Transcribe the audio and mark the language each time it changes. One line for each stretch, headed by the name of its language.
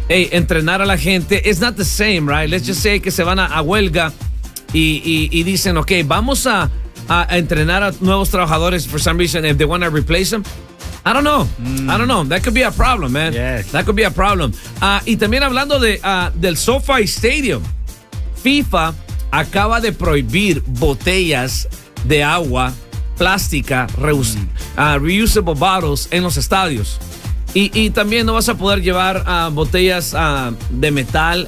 English: Hey,
Spanish: entrenar a la gente,
English: it's not the same, right? Let's just say
Spanish: que se van a huelga y dicen, ok, vamos a entrenar a nuevos trabajadores.
English: For some reason, if they want to replace them, I don't know. That could be a problem, man. Yes. That could be a problem.
Spanish: Y también hablando de del SoFi Stadium, FIFA acaba de prohibir botellas de agua plástica,
English: reusable bottles,
Spanish: en los estadios. Y también no vas a poder llevar botellas de metal.